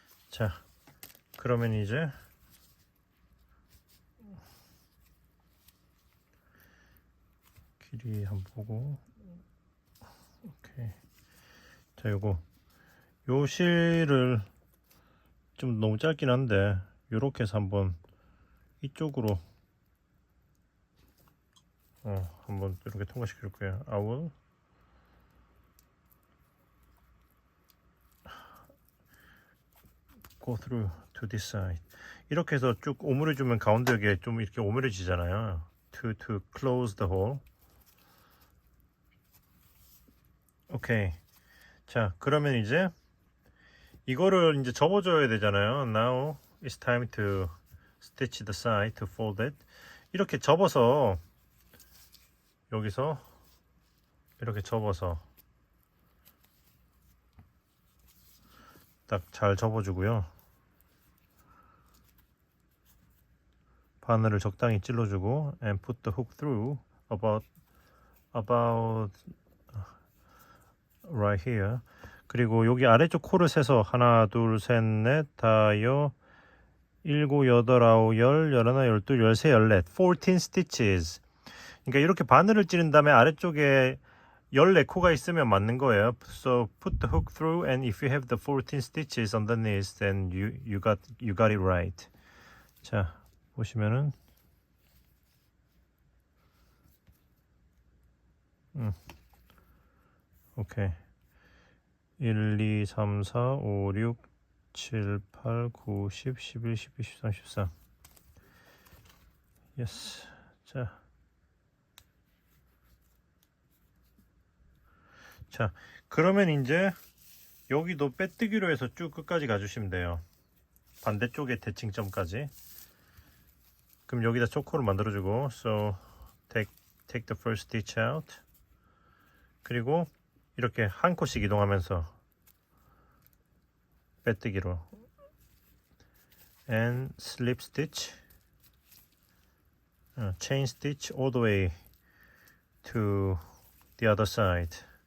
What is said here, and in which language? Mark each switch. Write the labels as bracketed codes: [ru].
[ko] 자, 그러면 이제 길이 한번 보고. 오케이. 자, 요거 요 실을 좀 너무 짧긴 한데 요렇게 해서 한번 이쪽으로 한번 이렇게 통과시켜 줄 거예요. [en] I will go through to this side. [ko] 이렇게 해서 쭉 오므려 주면 가운데 여기에 좀 이렇게 오므려지잖아요. [en] to close the hole. [ko] 오케이. 자, 그러면 이제 이거를 이제 접어줘야 되잖아요. [en] Now it's time to stitch the side to fold it. [ko] 이렇게 접어서 여기서 이렇게 접어서 딱 잘 접어주고요. 바늘을 적당히 찔러주고 [en] and put the hook through about right here. [ko] 그리고 여기 아래쪽 코를 세서 하나, 둘, 셋, 넷, 다여, 일곱, 여덟, 아홉, 열, 열하나, 열둘, 열세, 열넷, [en] 14 stitches. [ko] 그러니까 이렇게 바늘을 찌른 다음에 아래쪽에 14코가 있으면 맞는 거예요. [en] So put the hook through and if you have the 14 stitches underneath then you got it right. [ko] 자, 보시면은 오케이. [en] 1, 2, 3, 4, 5, 6, 7, 8, 9, 10, 11, 12, 13, 14. Yes. [ko] 자, 그러면 이제 여기도 빼뜨기로 해서 쭉 끝까지 가주시면 돼요. 반대쪽에 대칭점까지. 그럼 여기다 초코를 만들어주고 [en] So take the first stitch out. [ko] 그리고 이렇게 한 코씩 이동하면서 빼뜨기로 [en] and slip stitch, chain stitch all the way to the other side.